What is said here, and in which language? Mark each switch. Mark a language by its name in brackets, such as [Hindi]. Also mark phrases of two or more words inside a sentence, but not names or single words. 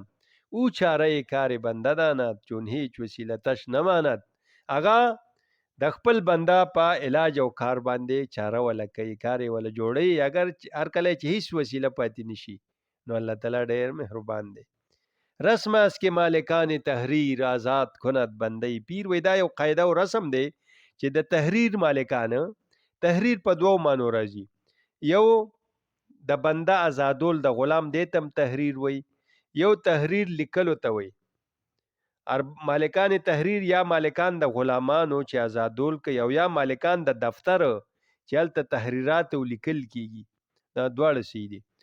[Persian] او چاره کار بنده داند چون هیچ وسیلتش نماند. [Pashto] هغه د خپل بنده په علاج او کار باندې چاره ولا کوي، کار ولا جوړي، اگر هر کله چې هیڅ وسیله پاتې نشي نو الله تعالی ډېر مهربان دی. [Persian] رسم است که مالکان تحریر آزاد کند بنده پیر. [Pashto] وی دا یو قاعده او رسم دی چې د تحریر مالکان، تحریر په دوو معنو راځي، یو د بنده آزادول د غلام دیتم تحریر وی، یو تحریر لیکلو ته وی. [Persian] مالکان تحریر [Pashto] یا مالکان د غلامانو چې آزادول کوي او یا مالکان د دفتر چې هلته تحریرات او لیکل کیږي، دا دواړه صحیح دي.